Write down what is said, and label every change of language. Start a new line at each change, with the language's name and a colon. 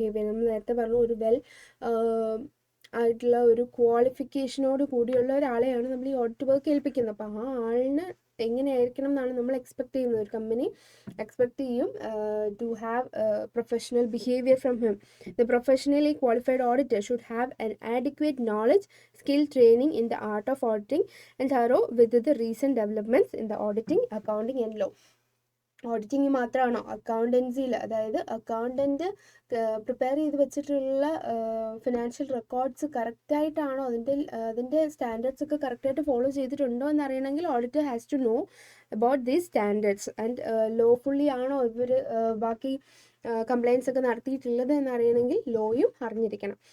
Malayalam: നമ്മൾ നേരത്തെ പറഞ്ഞു ഒരു ആയിട്ടുള്ള ഒരു ക്വാളിഫിക്കേഷനോട് കൂടിയുള്ള ഒരാളെയാണ് നമ്മൾ ഈ ഓഡിറ്റ് വർക്ക് ഏൽപ്പിക്കുന്നത്. അപ്പോൾ ആ ആളിന് എങ്ങനെയായിരിക്കണം എന്നാണ് നമ്മൾ എക്സ്പെക്ട് ചെയ്യുന്നത്. ഒരു കമ്പനി എക്സ്പെക്ട് ചെയ്യും
English: To have professional behaviour from him. The professionally qualified auditor should have an adequate knowledge, skill, training in the art of auditing and thorough with the recent developments in the auditing, accounting and law.
Malayalam: Auditing മാത്രമാണോ? അക്കൗണ്ടൻസിയിൽ, അതായത് accountant prepare ചെയ്ത് വെച്ചിട്ടുള്ള financial records കറക്റ്റായിട്ടാണോ, അതിൻ്റെ standards ഒക്കെ കറക്റ്റായിട്ട് follow ചെയ്തിട്ടുണ്ടോ എന്നറിയണമെങ്കിൽ
English: Auditor has to know about these standards.
Malayalam: And lawfully ആണോ ഇവർ ബാക്കി കംപ്ലയിൻസ് ഒക്കെ നടത്തിയിട്ടുള്ളത് എന്നറിയണമെങ്കിൽ ലോയും അറിഞ്ഞിരിക്കണം.